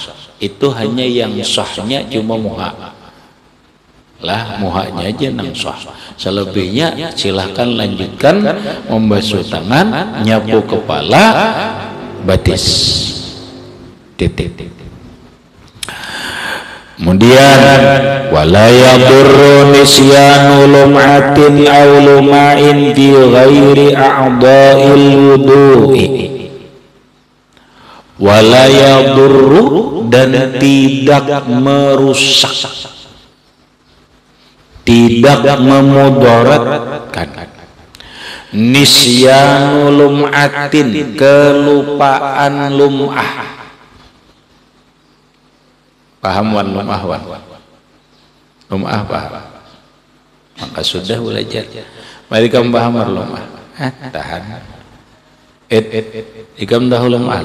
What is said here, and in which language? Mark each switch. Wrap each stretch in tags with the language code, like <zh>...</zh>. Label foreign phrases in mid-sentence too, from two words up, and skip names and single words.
<bjn>Itu hanya yang sahnya cuma muha. Lah muhanya aja nang sah. Selebihnya silahkan lanjutkan membasuh tangan, nyapu kepala, batis. Titik.</bjn> <ar>Kemudian ولا يضر نسيان لمعة أو لمع في غير أعضاء الوضوء. ولا يضر,</ar> <id>dan tidak merusak, tidak memudaratkan,</id> <ar>نسيان لمعة,</ar> <id>kelupaan lum'ah.</id> <bjn>Paham wan lum'ah wan? Lum'ah paham? Maka sudah belajar. Mari kamu paham lum'ah. Tahan. Ikam tahu lum'ah?</bjn>